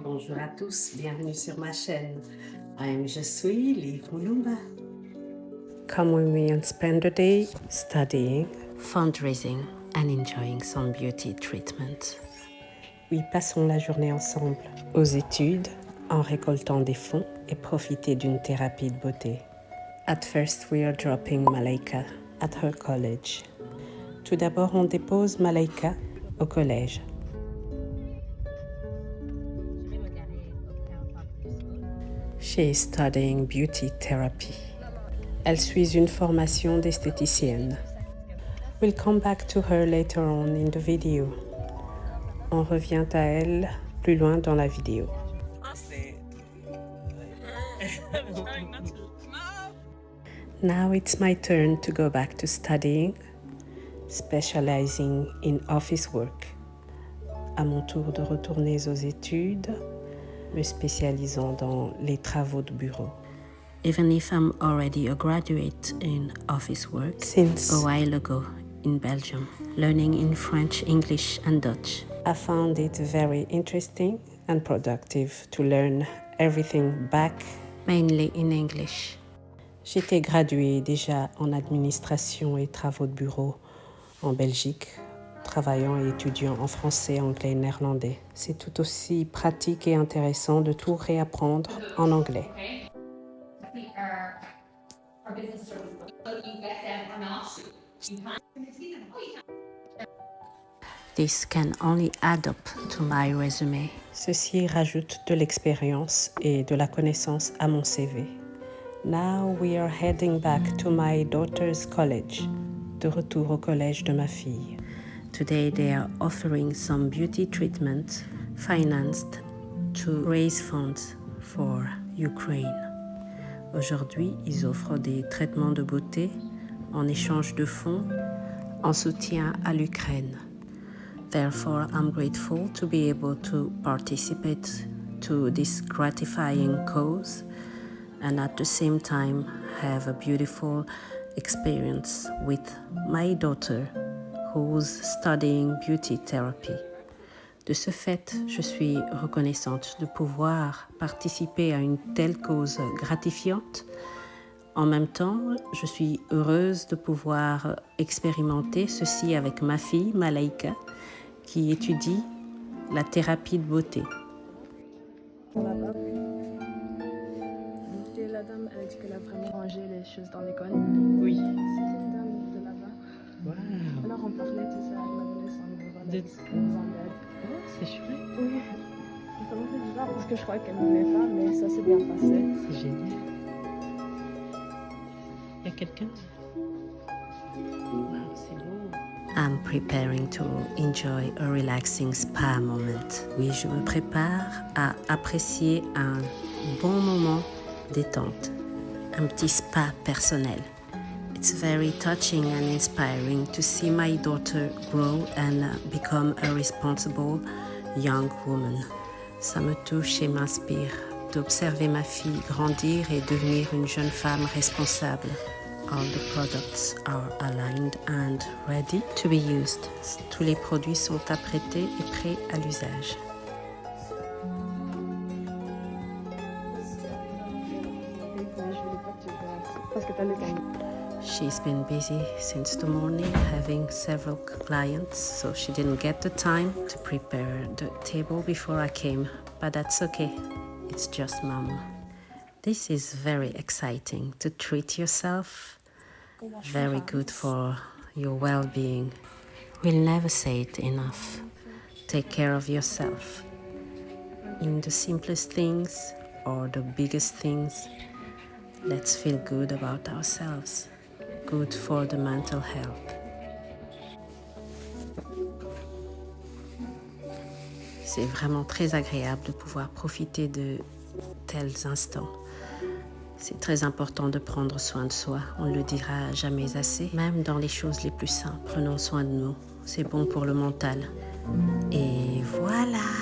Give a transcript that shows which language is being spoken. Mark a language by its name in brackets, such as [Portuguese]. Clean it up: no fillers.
[French] Bonjour à tous, bienvenue sur ma chaîne. Je suis Liv Mulumba. [English] Come with me and spend the day studying, Fundraising and enjoying some beauty treatment. [French] Oui, passons la journée ensemble aux études en récoltant des fonds et profiter d'une thérapie de beauté. [English] At first we are dropping Malaika at her college. [French] Tout d'abord, on dépose Malaika au collège. [English] She is studying beauty therapy. [French] Elle suit une formation d'esthéticienne. [English] We'll come back to her later on in the video. [French] On revient à elle plus loin dans la vidéo. [English] Now it's my turn to go back to studying, specializing in office work. [French] À mon tour de retourner aux études, me spécialisant dans les travaux de bureau. [English] Even if I'm already a graduate in office work Since a while ago in Belgium, learning in French, English and Dutch. I found it very interesting and productive to learn everything back. Mainly in English. [French] J'étais graduée déjà en administration et travaux de bureau en Belgique, travaillant et étudiant en français, anglais et néerlandais. C'est tout aussi pratique et intéressant de tout réapprendre en anglais. [English] This can only add up to my resume. [French] Ceci rajoute de l'expérience et de la connaissance à mon CV. [English] Now we are heading back to my daughter's college. [French] De retour au collège de ma fille. [English] Today they are offering some beauty treatment financed to raise funds for Ukraine. [French] Aujourd'hui, ils offrent des traitements de beauté en échange de fonds en soutien à l'Ukraine. [English] Therefore, I'm grateful to be able to participate to this gratifying cause and at the same time have a beautiful experience with my daughter who's studying beauty therapy. [French] De ce fait, je suis reconnaissante de pouvoir participer à une telle cause gratifiante. En même temps, je suis heureuse de pouvoir expérimenter ceci avec ma fille, Malaika, qui étudie la thérapie de beauté. Là-bas. Et la dame, elle a dit qu'elle a vraiment rangé les choses dans l'école. Oui. C'était une dame de là-bas. Wow. Alors on parlait tout ça, elle m'a donné son numéro De- d'Alice Zambed. Oh, c'est chouette. Oui. Ça m'a fait bizarre parce que je croyais qu'elle ne voulait pas, mais ça s'est bien passé. C'est génial. Il y a quelqu'un? Wow, c'est beau. [English] I'm preparing to enjoy a relaxing spa moment. [French] Oui, je me prépare à apprécier un bon moment détente. Un petit spa personnel. [English] It's very touching and inspiring to see my daughter grow and become a responsible young woman. [French] Ça me touche et m'inspire d'observer ma fille grandir et devenir une jeune femme responsable. [English] All the products are aligned and ready to be used. [French] Tous les produits sont apprêtés et prêts à l'usage. Parce que t'as le temps. [English] She's been busy since the morning having several clients, so she didn't get the time to prepare the table before I came, but that's okay. It's just mom. This is very exciting to treat yourself. Very good for your well-being. We'll never say it enough. Take care of yourself. In the simplest things or the biggest things, let's feel good about ourselves. Good for the mental health. [French] C'est vraiment très agréable de pouvoir profiter de tels instants. C'est très important de prendre soin de soi, on ne le dira jamais assez. Même dans les choses les plus simples, prenons soin de nous. C'est bon pour le mental. Et voilà!